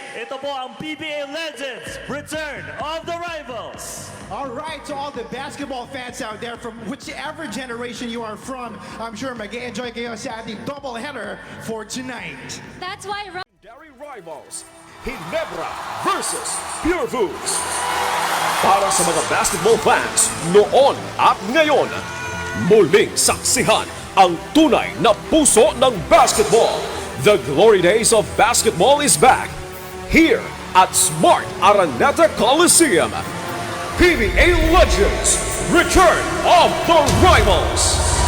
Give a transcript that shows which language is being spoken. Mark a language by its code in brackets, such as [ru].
[tl] Ito po ang PBA Legends, Return of the Rivals. [en] All right, to all the basketball fans out there from whichever generation you are from, I'm sure [tl] mag-enjoy kayo sa ating [en] doubleheader for tonight. That's why Legendary rivals, Ginebra versus Pure Foods. [tl] Para sa mga basketball fans noon at ngayon, muling saksihan ang tunay na puso ng basketball. [en] The glory days of basketball is back here at Smart Araneta Coliseum. PBA Legends, Return of the Rivals.